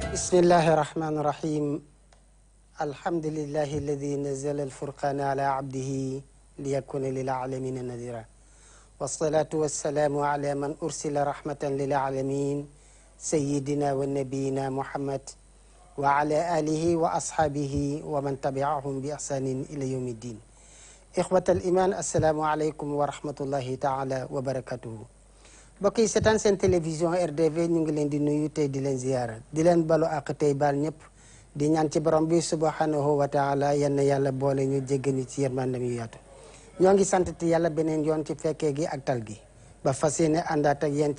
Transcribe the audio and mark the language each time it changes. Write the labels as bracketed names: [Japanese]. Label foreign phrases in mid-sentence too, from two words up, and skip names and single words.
[Arabic] بسم الله الرحمن الرحيم الحمد لله الذي نزل الفرقان على عبده ليكون للعالمين نذيرا والصلاة والسلام على من أرسل رحمة للعالمين سيدنا ونبينا محمد وعلى آله وأصحابه ومن تبعهم بإحسان إلى يوم الدين إخوة الإيمان السلام عليكم ورحمة الله تعالى وبركاته [Wolof] bokki seetaan seen télévision RDV ñu ngi leen di nuyu tey di leen ziyaara di leen balu ak tey baal ñëpp di ñaan ci borom bi [Arabic] سبحانه وتعالى [Wolof] yal na yàlla boole ñu jéggal ñu ci yërmandam yu yaatu ñoo ngi sant ti yàlla beneen yoon ci fekkee gi ak tal gi ba fas yéene àndaat ak yéen ci